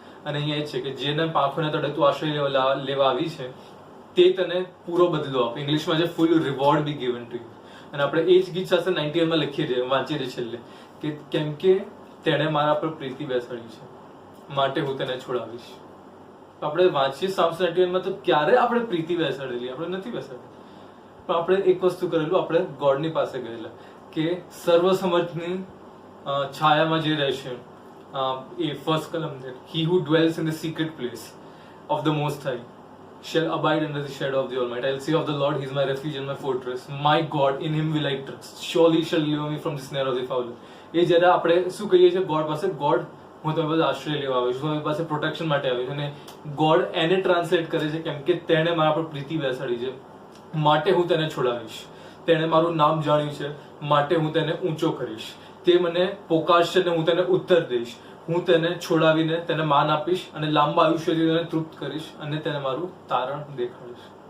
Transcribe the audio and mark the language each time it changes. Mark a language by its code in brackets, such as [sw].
[gu] અને અહીંયા એ છે કે જેને પાંખોના તળે તું આશ્રય લેવા આવી છે તે તને પૂરો બદલો આપે. ઇંગ્લિશમાં છે [en] Full reward be given to you. [gu] અને આપણે એ જ ગીત શાસ્ત્ર 91 માં લખીએ છીએ, વાંચીએ છીએ છેલ્લે કે કેમ કે તેણે મારા પર પ્રીતિ બેસાડી છે માટે હું તેને છોડાવીશ. આપણે વાંચીએ સામ્સ 91 માં તો ક્યારે આપણે પ્રીતિ બેસાડેલી? આપણે નથી બેસાડી. પણ આપણે એક વસ્તુ કરેલું, આપણે ગોડની પાસે ગયેલા કે સર્વસમર્થની છાયામાં જે રહેશે, એ ફર્સ્ટ કલમ છે, [en] he who dwells in the secret place of the most high shall abide under the shadow of the almighty. I'll say of the Lord, he is my refuge and my fortress, my God, in him will I trust, surely he shall deliver me from the snare of the fowler. [gu] એ જ્યારે આપણે શું કહીએ છીએ God પાસે, God હું તમારી પાસે આશ્રય લેવા આવ્યો છું, તમારી પાસે પ્રોટેક્શન માટે આવ્યો છું. અને ગોડ એને ટ્રાન્સલેટ કરે છે કેમ કે તેણે મારા પર પ્રીતિ બેસાડી છે માટે હું તેને છોડાવીશ. તેણે મારું નામ જાણ્યું છે માટે હું તેને ઊંચો કરીશ. તે મને પોકારશે ને હું તેને ઉત્તર દઈશ. હું તેને છોડાવીને તેને માન આપીશ અને લાંબા આયુષ્યથી તેને તૃપ્ત કરીશ અને તેને મારું તારણ દેખાડીશ.